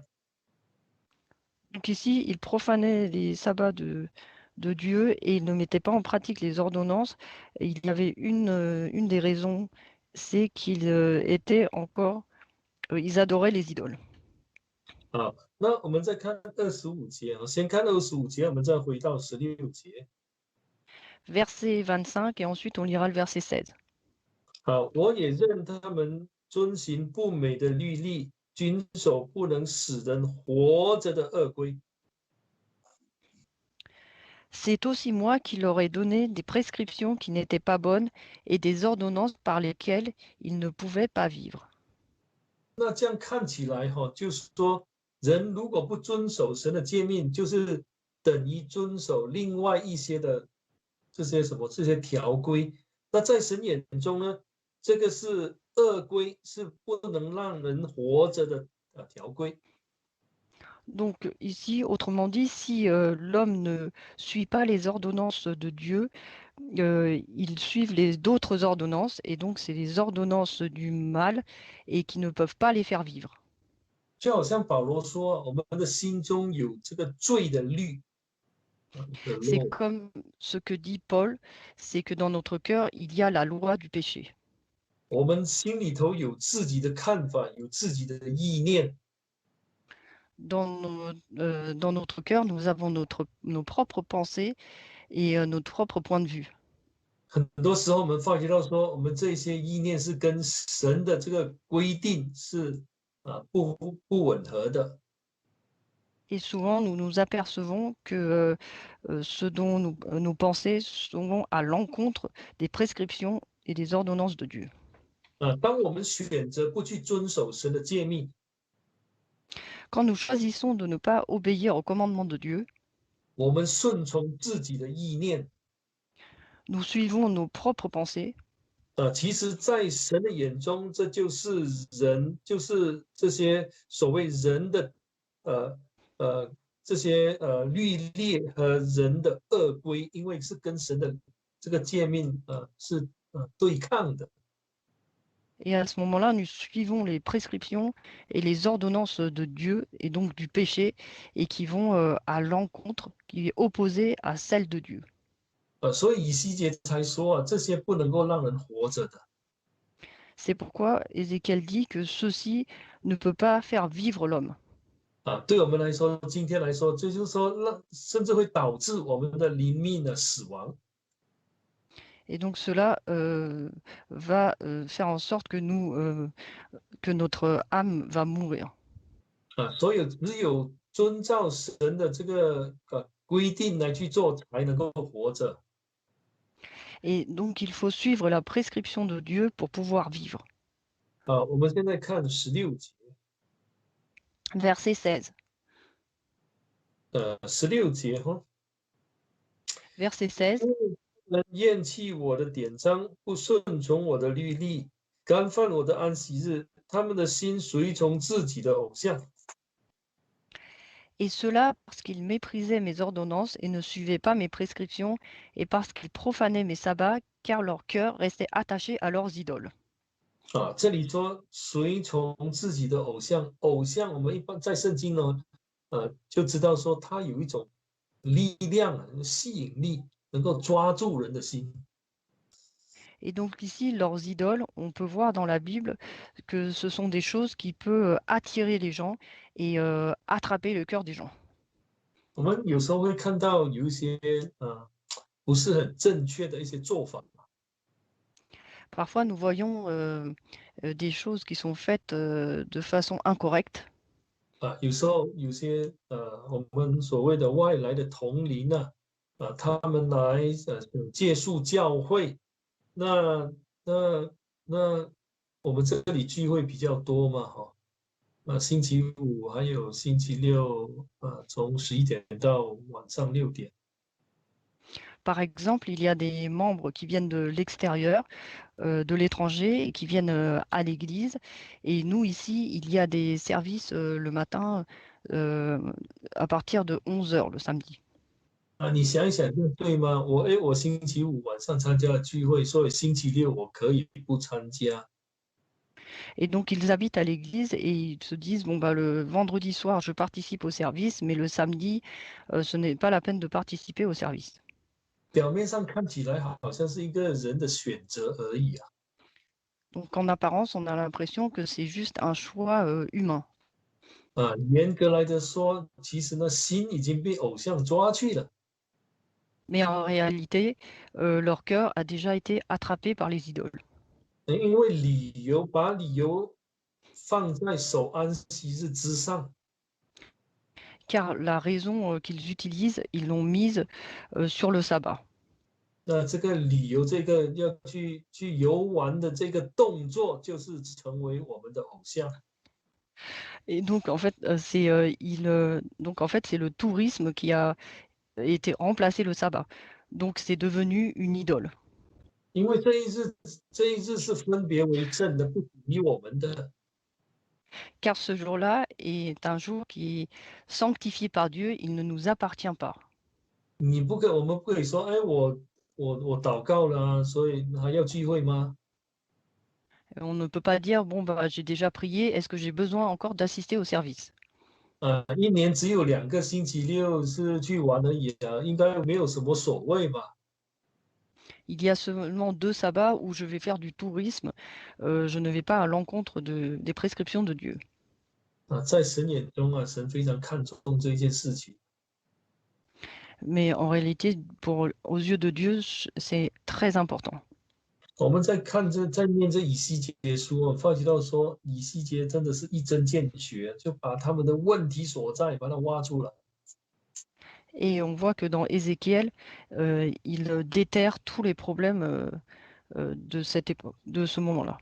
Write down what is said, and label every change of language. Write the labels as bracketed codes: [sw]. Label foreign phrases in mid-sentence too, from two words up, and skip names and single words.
[fr] Donc ici, ils profanaient les sabbats de Dieu et ils ne mettaient pas en pratique les ordonnances. Et il y avait une des raisons, c'est qu'ils ils adoraient les idoles. [zh] 好，那我们再看25节啊，先看25节，我们再回到16节。 [fr] Verset 25 et ensuite on lira le verset 16. [zh] 好，我也认他们遵行不美的律例，遵守不能使人活着的恶规。 [fr] C'est aussi moi qui leur ai donné des prescriptions qui n'étaient pas bonnes et des ordonnances par lesquelles ils ne pouvaient pas vivre. [zh] 那这样看起来就是说，人如果不遵守神的诫命，就是等于遵守另外一些的这些条规。那在神眼中呢，这个是恶规，是不能让人活着的条规。 [fr] Donc ici, autrement dit, si l'homme ne suit pas les ordonnances de Dieu, ils suivent d'autres ordonnances, et donc c'est les ordonnances du mal et qui ne peuvent pas les faire vivre. [zh] 就好像保罗说，我们的心中有这个罪的律。 [fr] C'est comme ce que dit Paul, c'est que dans notre cœur, il y a la loi du péché. [zh] 我们心里头有自己的看法，有自己的意念。 [fr] Dans notre cœur, nous avons nos propres pensées et notre propre point de vue. [zh] 很多时候我们发觉到说，我们这些意念是跟神的这个规定是不吻合的。 [fr] Et souvent, nous nous apercevons que ce dont nos pensées sont à l'encontre des prescriptions et des ordonnances de Dieu. [zh] 当我们选择不去遵守神的诫命， [fr] Quand nous choisissons de ne pas obéir au commandement de Dieu, [zh] 我们顺从自己的意念， [fr] nous suivons nos propres pensées. [zh] 其实，在神的眼中，这就是人，就是这些所谓人的这些律例和人的恶规，因为是跟神的这个诫命是对抗的。 [fr] Et à ce moment-là, nous suivons les prescriptions et les ordonnances de Dieu et donc du péché et qui vont à l'encontre, qui est opposée à celle de Dieu. [zh] 所以以西结才说这些不能够让人活着的。 [fr] C'est pourquoi Ézéchiel dit que ceci ne peut pas faire vivre l'homme. [zh] 对我们来说，今天来说，这就是说，甚至会导致我们的灵命的死亡。 [fr] Et donc cela va faire en sorte que notre âme va mourir. [zh] 所以只有遵照神的这个规定来去做，才能够活着。 [fr] Et donc il faut suivre la prescription de Dieu pour pouvoir vivre. [zh] 我们现在看16节。 [fr] Verset 16. [zh] 16节 [fr] Verset 16. [zh] 人厌弃我的典章，不顺从我的律例，干犯我的安息日，他们的心随从自己的偶像。 [fr] Et cela parce qu'ils méprisaient mes ordonnances et ne suivaient pas mes prescriptions, et parce qu'ils profanaient mes sabbats, car leur cœur restait attaché à leurs idoles. [zh] 啊，这里说随从自己的偶像，偶像我们一般在圣经呢，就知道说它有一种力量啊，吸引力，能够抓住人的心。 [fr] Et donc ici, leurs idoles, on peut voir dans la Bible que ce sont des choses qui peuvent attirer les gens et attraper le cœur des gens. [zh] 我们有时候会看到有一些不是很正确的一些做法 [fr] Parfois, nous voyons des choses qui sont faites de façon incorrecte. [zh] 有时候有些我们所谓的外来的同龄啊，他们来想借宿教会，那那那我们这里聚会比较多嘛，哈，星期五还有星期六，从11点到晚上6点。 [fr] Par exemple, il y a des membres qui viennent de l'extérieur, de l'étranger, et qui viennent à l'église. Et nous, ici, il y a des services le matin euh, à partir de 11 heures le samedi. [zh] 你想一想，这对吗？我星期五晚上参加了聚会，所以星期六我可以不参加。 [fr] Et donc, ils habitent à l'église et ils se disent, bon, bah, le vendredi soir, je participe au service, mais le samedi, ce n'est pas la peine de participer au service. [zh] 表面上看起来好像是一个人的选择而已啊。 [fr] Donc, en apparence, on a l'impression que c'est juste un choix humain. [zh] 严格来的说，其实呢，心已经被偶像抓去了。 [fr] Mais en réalité, leur cœur a déjà été attrapé par les idoles. [zh] 因为把理由放在守安息日之上， [fr] Car la raison qu'ils utilisent, ils l'ont mise sur le sabbat. [zh] 那这个理由，这个要去游玩的这个动作，就是成为我们的偶像。 [fr] Et donc, en fait, donc, en fait, c'est le tourisme qui a été remplacé le sabbat. Donc, c'est devenu une idole. [zh] 因为这一日是分别为圣的，不属于我们的。 [fr] Car ce jour-là est un jour qui est sanctifié par Dieu, il ne nous appartient pas. [zh] 我们不可以说，哎，我祷告了啊，所以还要聚会吗？ [fr] On ne peut pas dire, bon, bah, j'ai déjà prié, est-ce que j'ai besoin encore d'assister au service? [zh] 一年只有2个星期六是去玩而已啊，应该没有什么所谓吧？ [fr] Il y a seulement 2 sabbats où je vais faire du tourisme, je ne vais pas à l'encontre des prescriptions de Dieu. [zh] 在神眼中啊，神非常看重这件事情。 [fr] Mais en réalité, aux yeux de Dieu, c'est très important. [zh] 我们在念这以西结书发觉到说以西结真的是一针见血，就把他们的问题所在把它挖出来。 [fr] Et on voit que dans Ézéchiel, il déterre tous les problèmes de cette époque, de ce moment-là.